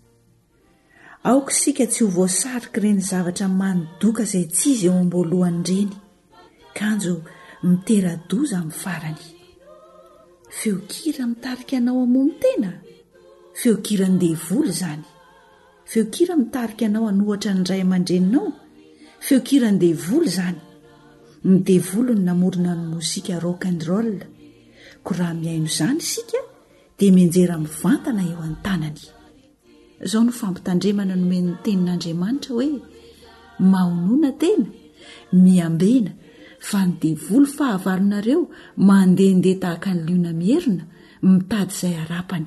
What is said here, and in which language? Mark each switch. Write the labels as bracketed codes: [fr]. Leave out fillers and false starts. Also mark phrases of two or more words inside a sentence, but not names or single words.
[mg] Aoka isika tsy ho voasariky ireny zavatra manidoka izay tsy izy eo am-boalohany ireny, kanjo mitera-doza amin'ny farany. Feon-kira mitarika anao hamonon-tena, feon-kiran-devoly izany. Feon-kira mitarika anao hanohatra ny ray aman-dreninao, feon-kiran-devoly izany. Ny devoly no namorona ny mozika [en] rock and roll. [mg] Ko raha miaino izany isika dia mianjera mivantana eo an-tanany. Izao no fampitandremana nomen'ny tenin'Andriamanitra hoe mahonoana tena, miambena fa ny devoly fahavalonareo mandehandeha tahaka ny liona mierina mitady izay harapany.